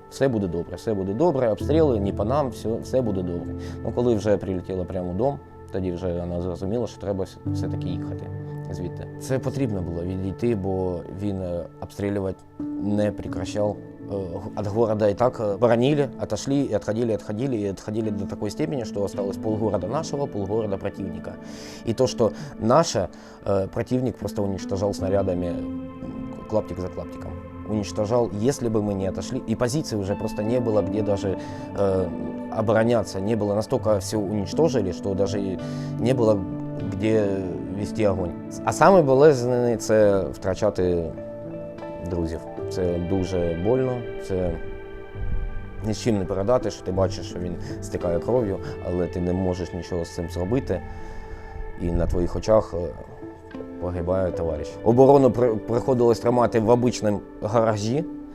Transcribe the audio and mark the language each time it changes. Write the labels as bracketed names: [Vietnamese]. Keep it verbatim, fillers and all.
[Ukrainian] Все буде добре, все буде добре, обстріли, не по нам, все, все буде добре. Ну, коли вже прилетіла прямо у дом, тоді вже вона зрозуміла, що треба все- все-таки їхати. звідти. Це потрібно було відійти, бо він е, обстрілювати не прекращав. [Russian] Е, г- От города и так э, боронили, отошли и отходили, отходили, и отходили до такой степени, что осталось полгорода нашего, полгорода противника. И то, что наше, э, противник просто уничтожал снарядами м, клаптик за клаптиком. Уничтожал, если бы мы не отошли. И позиции уже просто не было, где даже э, обороняться. Не было, настолько все уничтожили, что даже и не было где вести огонь. А самый болезненный [Ukrainian] – це втрачати друзів. Це дуже больно, це ні з чим не передати, що ти бачиш, що він стікає кров'ю, але ти не можеш нічого з цим зробити. І на твоїх очах е, погибає товариш. Оборону при- приходилось тримати в обичному гаражі.